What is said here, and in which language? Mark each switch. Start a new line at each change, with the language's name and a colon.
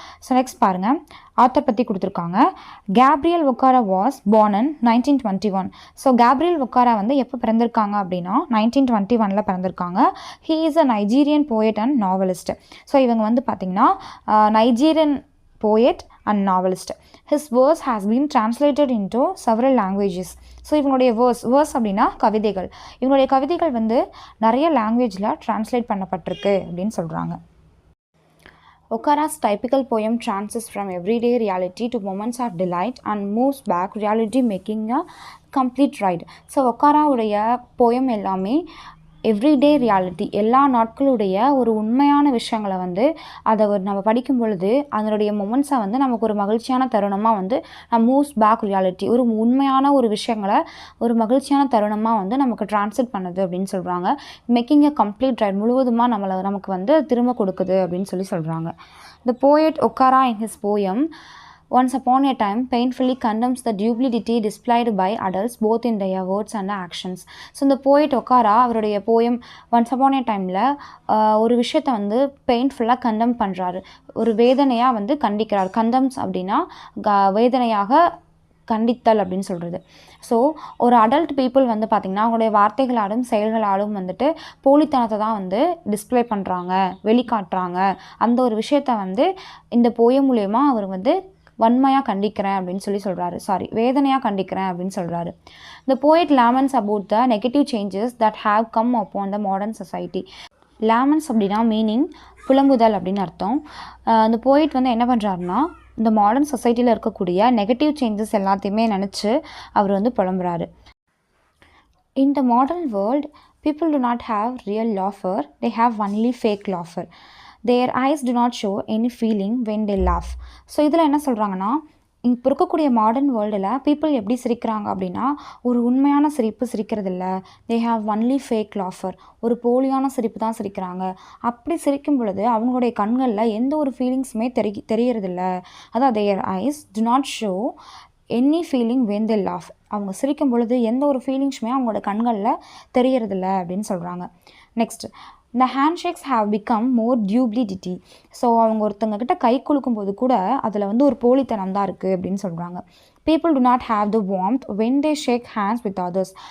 Tamil: So next பாருங்கள், author பற்றி கொடுத்துருக்காங்க. Gabriel ஒக்காரா
English: Was born in 1921.
Tamil: So Gabriel ஒக்காரா வந்து எப்போ பிறந்திருக்காங்க அப்படின்னா 1921 பிறந்திருக்காங்க.
English: He is a Nigerian poet and novelist.
Tamil: So இவங்க வந்து பார்த்திங்கன்னா
English: Nigerian poet and novelist. His verse has been translated into several languages.
Tamil: So இவங்களுடைய வேர்ஸ் அப்படின்னா கவிதைகள். இவங்களுடைய கவிதைகள் வந்து நிறைய லாங்குவேஜில் டிரான்ஸ்லேட் பண்ணப்பட்டிருக்கு அப்படின்னு சொல்கிறாங்க.
English: Okara's typical poem trances from everyday reality to moments of delight and moves back reality making a complete ride.
Tamil: So ஒக்காராவுடைய poem எல்லாமே எவ்ரிடே ரியாலிட்டி, எல்லா நாட்களுடைய ஒரு உண்மையான விஷயங்களை வந்து அதை நம்ம படிக்கும் பொழுது அதனுடைய மொமெண்ட்ஸை வந்து நமக்கு ஒரு மகிழ்ச்சியான தருணமாக வந்து
English: moves back reality,
Tamil: ஒரு உண்மையான ஒரு விஷயங்களை ஒரு மகிழ்ச்சியான தருணமாக வந்து நமக்கு டிரான்ஸ்லேட் பண்ணுது அப்படின்னு சொல்கிறாங்க.
English: making a complete right,
Tamil: முழுவதுமாக நமக்கு வந்து திரும்ப கொடுக்குது அப்படின்னு சொல்கிறாங்க.
English: The poet Okara in his poem Once Upon a Time painfully condemns the duplicity displayed by adults both in their words and actions.
Tamil: So இந்த போயட் ஒக்காரா அவருடைய போயம் ஒன்ஸ் அப்பான் ஏ டைமில் ஒரு விஷயத்தை வந்து பெயின்ஃபுல்லாக கண்டெம் பண்ணுறாரு, ஒரு வேதனையாக வந்து கண்டிக்கிறார். கண்டம்ஸ் அப்படின்னா வேதனையாக கண்டித்தல் அப்படின்னு சொல்கிறது. ஸோ ஒரு அடல்ட் பீப்புள் வந்து பார்த்திங்கன்னா அவங்களுடைய வார்த்தைகளாலும் செயல்களாலும் வந்துட்டு போலித்தனத்தை தான் வந்து டிஸ்பிளே பண்ணுறாங்க, வெளிக்காட்டுறாங்க. அந்த ஒரு விஷயத்தை வந்து இந்த போயம் மூலயமா அவர் வந்து வன்மையாக கண்டிக்கிறேன் அப்படின்னு சொல்கிறாரு. வேதனையாக கண்டிக்கிறேன் அப்படின்னு சொல்கிறாரு.
English: The poet laments about the negative changes that have come upon the modern society.
Tamil: laments அப்படின்னா மீனிங் புலம்புதல் அப்படின்னு அர்த்தம். அந்த போயிட் வந்து என்ன பண்ணுறாருன்னா இந்த மாடர்ன் சொசைட்டியில் இருக்கக்கூடிய நெகட்டிவ் சேஞ்சஸ் எல்லாத்தையுமே நினச்சி அவர் வந்து புலம்புறாரு.
English: In the modern world, people do not have real laughter, they have only fake laughter. Their eyes do not show any feeling when they laugh.
Tamil: So இதில் என்ன சொல்கிறாங்கன்னா இப்போ இருக்கக்கூடிய மாடர்ன் வேர்ல்டில் பீப்புள் எப்படி சிரிக்கிறாங்க அப்படின்னா ஒரு உண்மையான சிரிப்பு சிரிக்கிறதில்ல.
English: they have only fake laughter,
Tamil: ஒரு போலியான சிரிப்பு தான் சிரிக்கிறாங்க. அப்படி சிரிக்கும் பொழுது அவங்களுடைய கண்களில் எந்த ஒரு ஃபீலிங்ஸுமே தெரியறதில்ல.
English: அதான் their eyes do not show any feeling when they laugh.
Tamil: அவங்க சிரிக்கும் பொழுது எந்த ஒரு ஃபீலிங்ஸுமே அவங்களோட கண்களில் தெரியறதில்ல அப்படின்னு சொல்கிறாங்க.
English: Next, the handshakes have become more duplicity.
Tamil: So அவங்க ஒருத்தவங்கக்கிட்ட கை குலுக்கும்போது கூட அதில் வந்து ஒரு போலித்தனம் தான் இருக்குது அப்படின்னு சொல்கிறாங்க.
English: people do not have the warmth when they shake hands with others.